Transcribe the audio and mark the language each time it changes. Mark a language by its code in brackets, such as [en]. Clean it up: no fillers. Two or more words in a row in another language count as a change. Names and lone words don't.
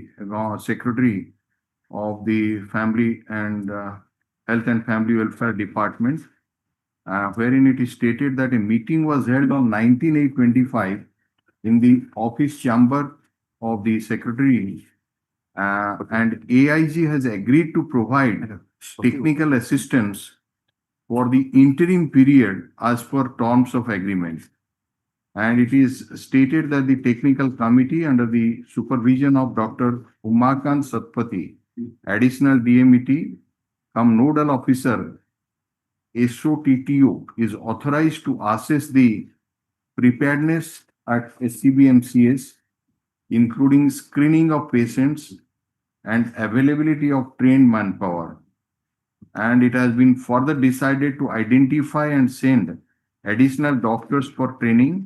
[en] Secretary of the Family and Health and Family Welfare Department, wherein it is stated that a meeting was held on 19/8/25 in the office chamber of the Secretary, and AIG has agreed to provide technical assistance for the interim period as per terms of agreement. And it is stated that the technical committee under the supervision of Dr. Umakant Satpathy, additional DMET, nodal officer, SOTTO, is authorized to assess the preparedness at SCBMCS, including screening of patients and availability of trained manpower. And it has been further decided to identify and send additional doctors for training.